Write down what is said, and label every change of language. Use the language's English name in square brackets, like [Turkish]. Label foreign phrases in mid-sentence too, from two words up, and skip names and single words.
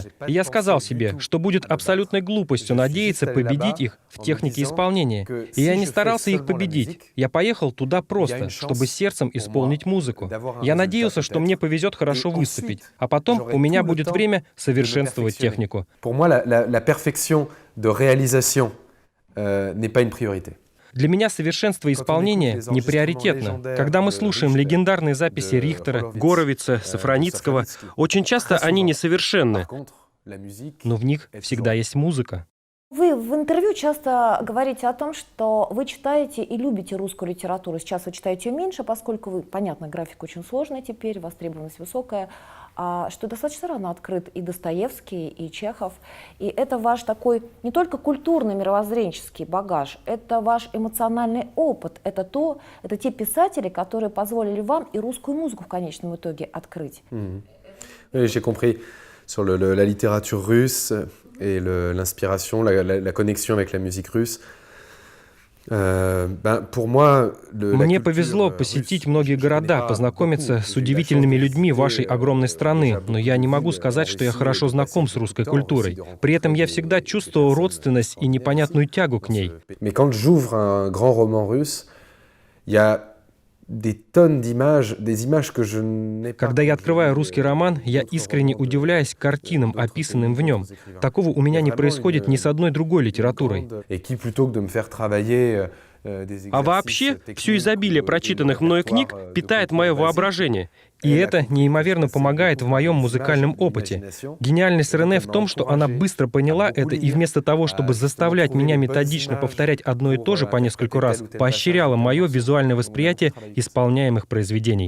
[Russian] И я сказал себе, что будет абсолютной глупостью надеяться победить их в технике исполнения. И я не старался их победить. Я поехал туда просто, чтобы сердцем исполнить музыку. Я надеялся, что мне повезет хорошо выступить. А потом у меня будет время совершенствовать технику. [French] Pour moi, la perfection de réalisation n'est pas une priorité. [Russian] Для меня совершенство исполнения не приоритетно. Когда мы слушаем легендарные записи Рихтера, Горовица, Сафроницкого, очень часто они несовершенны, но в них всегда есть музыка. Вы в интервью часто говорите о том, что вы читаете и любите русскую литературу. Сейчас вы читаете ее меньше, поскольку вы, понятно, график очень сложный теперь, востребованность высокая, что достаточно рано открыт и Достоевский, и Чехов. И это ваш такой не только культурный, мировоззренческий багаж, это ваш эмоциональный опыт, это те писатели, которые позволили вам и русскую музыку в конечном итоге открыть. [French] Oui, j'ai compris. Sur la littérature russe et l'inspiration, la connexion avec la musique russe. Pour moi, [Russian] Мне повезло посетить многие города, познакомиться с удивительными людьми вашей огромной страны, но я не могу сказать, что я хорошо знаком с русской культурой. При этом я всегда чувствовал родственность и непонятную тягу к ней. [French] Mais quand j'ouvre un grand roman russe, il y a des tonnes d'images, des images que je n'ai pas. [Russian] Когда я открываю русский роман, я искренне удивляюсь картинам, описанным в нем. Такого у меня не происходит ни с одной другой литературой. [French] Et qui, plutôt que de me faire travailler [Russian] А вообще, все изобилие прочитанных мною книг питает мое воображение. И это неимоверно помогает в моем музыкальном опыте. Гениальность Рене в том, что она быстро поняла это и вместо того, чтобы заставлять меня методично повторять одно и то же по нескольку раз, поощряла мое визуальное восприятие исполняемых произведений.